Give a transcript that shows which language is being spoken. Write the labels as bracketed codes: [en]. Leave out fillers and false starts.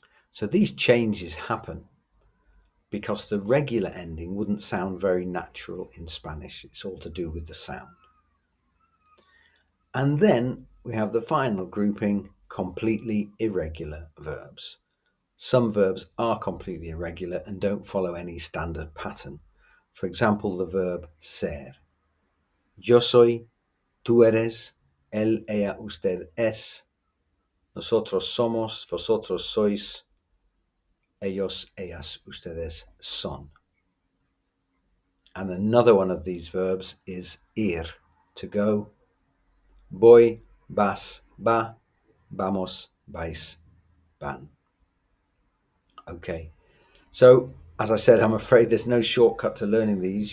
[en] So these changes happen because the regular ending wouldn't sound very natural in Spanish. It's all to do with the sound. And then we have the final grouping, completely irregular verbs. Some verbs are completely irregular and don't follow any standard pattern. For example, the verb ser. [es] Yo soy, tú eres, él, ella, usted es, nosotros somos, vosotros sois, ellos, ellas, ustedes son. [en] And another one of these verbs is ir, to go. [es] Voy, vas, va, vamos, vais, van. [en] Okay, so as I said, I'm afraid there's no shortcut to learning these.